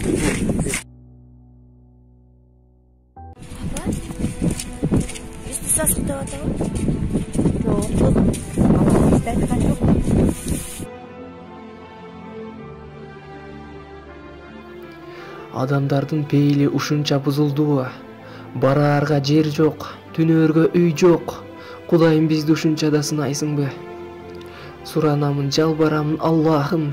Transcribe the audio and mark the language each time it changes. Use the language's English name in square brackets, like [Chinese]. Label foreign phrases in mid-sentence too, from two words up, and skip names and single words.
[Kazakh] Есті сасып деп атау? Жоқ, есті айтқан жоқ. [Kyrgyz] Адамдардын пейили ушунча бузулдубу? Бараарга жер жок, түнөөргө үй жок. Кудайым бизди ушунча да сынайсыңбы? Суранамын, жалбарамын, Аллахым.